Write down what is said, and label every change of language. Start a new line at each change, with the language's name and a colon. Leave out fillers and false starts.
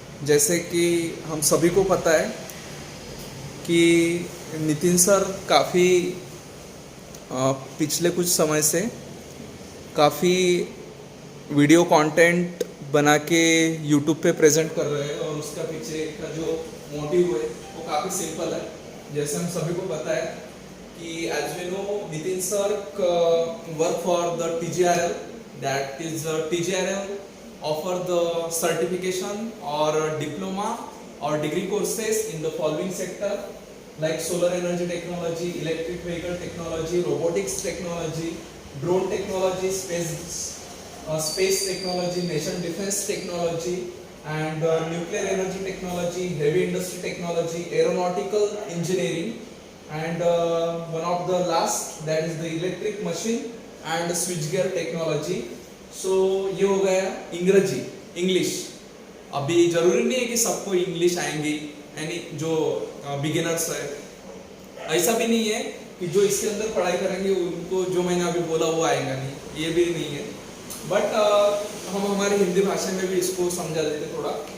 Hindi: जैसे कि हम सभी को पता है कि नितिन सर काफ़ी पिछले कुछ समय से काफ़ी वीडियो कंटेंट बना के यूट्यूब पे प्रेजेंट कर रहे हैं और उसका पीछे का जो मोटिव है वो काफ़ी सिंपल है। जैसे हम सभी को पता है कि
English: as we know Nitin sir work for the TGRL, that is TGRL offer the certification or diploma or degree courses in the following sector like solar energy technology, electric vehicle technology, robotics technology, drone technology, space technology, nation defense technology, and nuclear energy technology, heavy industry technology, aeronautical engineering, and one of the last, that is the electric machine and switchgear technology.
Hindi: So ये हो गया इंग्रजी English. अभी जरूरी नहीं है कि सबको इंग्लिश आएंगी, यानी जो बिगिनर्स है ऐसा भी नहीं है कि जो इसके अंदर पढ़ाई करेंगे उनको जो मैंने अभी बोला वो आएगा नहीं, ये भी नहीं है। बट हम हमारी हिंदी भाषा में भी इसको समझा देते थोड़ा।